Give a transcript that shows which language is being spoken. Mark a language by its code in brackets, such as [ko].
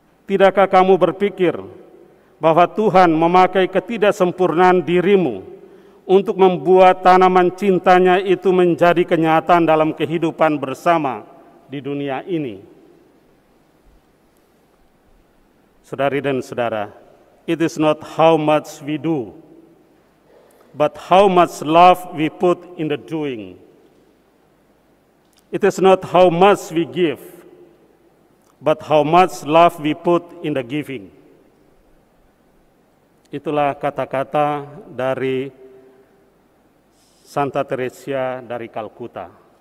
[id] Tidakkah kamu berpikir bahwa Tuhan memakai ketidaksempurnaan dirimu untuk membuat tanaman cintanya itu menjadi kenyataan dalam kehidupan bersama di dunia ini? Saudari dan saudara, [en] it is not how much we do, but how much love we put in the doing. It is not how much we give, but how much love we put in the giving. [id] Itulah kata-kata dari Santa Teresa dari Kalkuta.